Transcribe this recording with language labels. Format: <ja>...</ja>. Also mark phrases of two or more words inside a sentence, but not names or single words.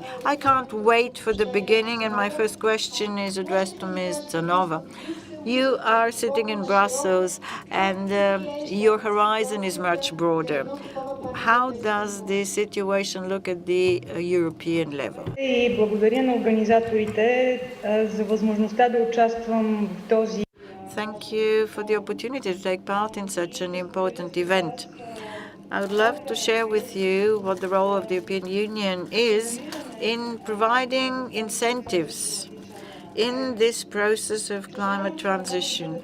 <en>I can't wait for the beginning, and my first question is addressed to Ms. Zanova. You are sitting in Brussels, and your horizon is much broader. How does the situation look at the European level?</en> <bg>И благодаря на организаторите за възможността да участвам в този.</bg> <en>Thank you for the opportunity to take part in such an important event. I would love to share with you what the role of the European Union is in providing incentives in this process of climate transition.</en>